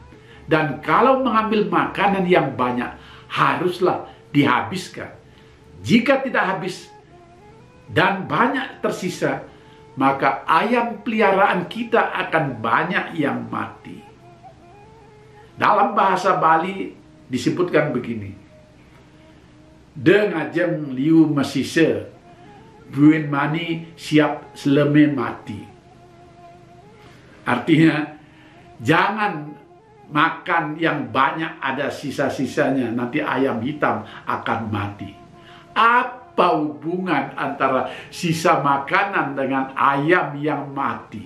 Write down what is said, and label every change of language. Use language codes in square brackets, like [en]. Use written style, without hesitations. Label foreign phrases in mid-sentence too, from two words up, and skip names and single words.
[id] Dan kalau mengambil makanan yang banyak, haruslah dihabiskan. Jika tidak habis dan banyak tersisa, maka ayam peliharaan kita akan banyak yang mati. Dalam bahasa Bali disebutkan begini, [ban] "De ngajeng liu masise, buin mani siap seleme mati. [id] Artinya, jangan makan yang banyak ada sisa-sisanya, nanti ayam hitam akan mati. Apa hubungan antara sisa makanan dengan ayam yang mati?